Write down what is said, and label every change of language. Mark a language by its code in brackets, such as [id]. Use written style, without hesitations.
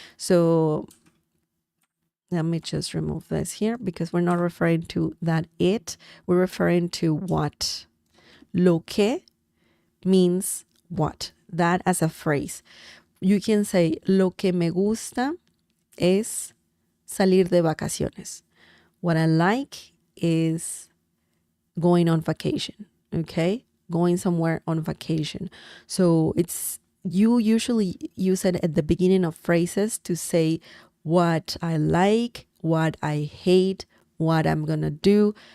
[en] So let me just remove this here because we're not referring to that it, we're referring to what. Lo que means what, that as a phrase. You can say, [es] lo que me gusta es salir de vacaciones. [en] What I like is going on vacation, okay? Going somewhere on vacation. So it's, you usually use it at the beginning of phrases to say what I like, what I hate, what I'm gonna do.